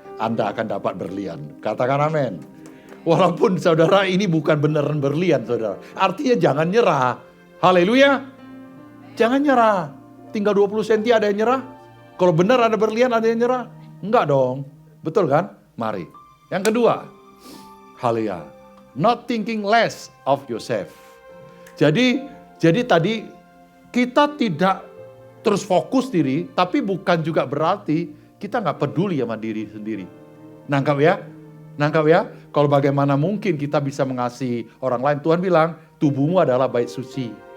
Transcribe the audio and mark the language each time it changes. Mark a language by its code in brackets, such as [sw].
[id] Anda akan dapat berlian. Katakan amin. Walaupun saudara ini bukan beneran berlian saudara. Artinya jangan nyerah. Haleluya. Jangan nyerah. Tinggal 20 cm ada yang nyerah. Kalau benar ada berlian ada yang nyerah. Enggak dong. Betul kan? Mari. Yang kedua. Haleluya. [en] Not thinking less of yourself. [id] Jadi tadi kita tidak terus fokus diri. Tapi bukan juga berarti kita gak peduli sama diri sendiri. Nangkap ya? Nangkap ya? Kalau bagaimana mungkin kita bisa mengasihi orang lain. Tuhan bilang, tubuhmu adalah bait suci.